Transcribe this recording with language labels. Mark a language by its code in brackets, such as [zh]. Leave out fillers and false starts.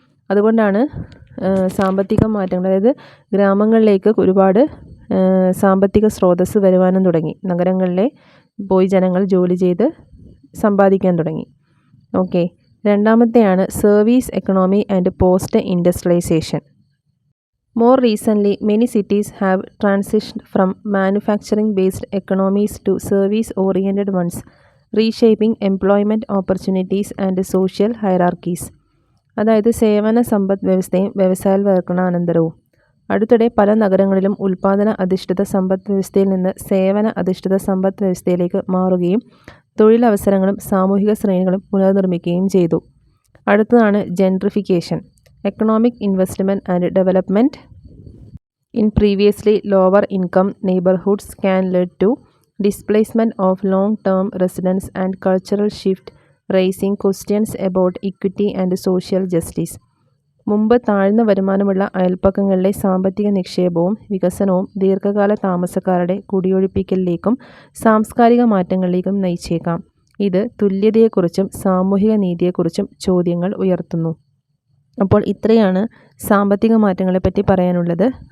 [ml] അതുകൊണ്ടാണ് സാമ്പത്തിക മാറ്റങ്ങൾ, അതായത് ഗ്രാമങ്ങളിലേക്ക് ഒരുപാട് സാമ്പത്തിക സ്രോതസ്സ് വരുവാനും തുടങ്ങി. നഗരങ്ങളിലെ പോയി ജനങ്ങൾ ജോലി ചെയ്ത് സമ്പാദിക്കാൻ തുടങ്ങി. Okay, രണ്ടാമത്തെയാണ് [en] Service economy and post industrialisation. More recently, many cities have transitioned from manufacturing-based economies to service-oriented ones, reshaping employment opportunities and social hierarchies. [ml] അതായത് സേവന സമ്പദ് വ്യവസ്ഥയും വ്യവസായവൽക്കരണാനന്തരവും. അടുത്തിടെ പല നഗരങ്ങളിലും ഉൽപ്പാദന അധിഷ്ഠിത സമ്പദ് വ്യവസ്ഥയിൽ നിന്ന് സേവന അധിഷ്ഠിത സമ്പദ് വ്യവസ്ഥയിലേക്ക് മാറുകയും തൊഴിലവസരങ്ങളും സാമൂഹിക ശ്രേണികളും പുനർനിർമ്മിക്കുകയും ചെയ്തു. [en] അടുത്തതാണ് gentrification, economic investment and development in previously lower income neighborhoods can lead to displacement of long-term residents and cultural shift, raising questions about equity and social justice. [ml] മുമ്പ് താഴ്ന്ന വരുമാനമുള്ള അയൽപ്പക്കങ്ങളിലെ സാമ്പത്തിക നിക്ഷേപവും വികസനവും ദീർഘകാല താമസക്കാരുടെ കുടിയൊഴിപ്പിക്കലിലേക്കും സാംസ്കാരിക മാറ്റങ്ങളിലേക്കും നയിച്ചേക്കാം. ഇത് തുല്യതയെക്കുറിച്ചും സാമൂഹിക നീതിയെക്കുറിച്ചും ചോദ്യങ്ങൾ ഉയർത്തുന്നു. അപ്പോൾ ഇത്രയാണ് സാമ്പത്തിക മാറ്റങ്ങളെപ്പറ്റി പറയാനുള്ളത്.